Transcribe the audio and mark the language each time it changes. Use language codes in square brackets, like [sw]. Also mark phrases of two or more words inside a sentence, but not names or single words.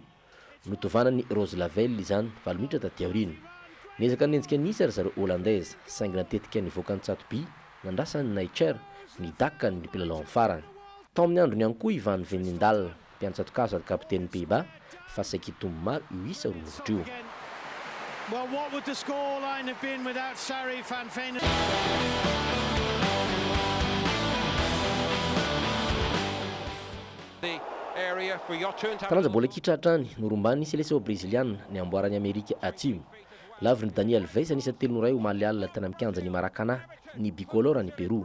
[mg] Notovanany Rose Lavelle izany 7 minitra taty aorina. Niezaka nenjika nisa ry zareo Hollandaise saingy natetika nivoaka ny Tsatoby nandrasany Naicher ny dakany ny mpilalao amin'ny farany. Tao amin'ny andro ny ihany koa Ivan Venendal mpiantsatokazo sady kapiten'ny Pays-Bas fa saiky tomomary io isa roa nohatra io. [en] Well, what would the scoreline have been without Sarri van Veen? [mg] Taranja bola kitra hatrany norombany seleção brésiliana ny amboarany Amerika Atsimo. Lavry ny Daniel Veiss anisa 3-0 omaly alina tany amin'ny kianja ny Maracanã ny bicolore ny Peroa.